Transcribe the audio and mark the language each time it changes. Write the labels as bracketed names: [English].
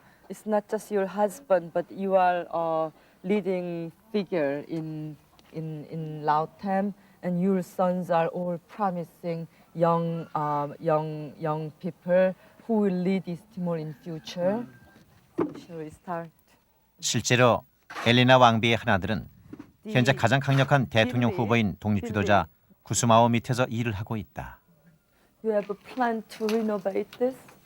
[English] It's not just your husband, but you are a leading figure in Lautem, and your sons are all promising young people who will lead East Timor in future. Shall we start? [Korean] 실제로 엘리나 왕비의 하나들은 현재 가장 강력한 대통령 후보인 독립지도자 구스마오 밑에서 일을 하고 있다. [English] You have a plan to renovate this?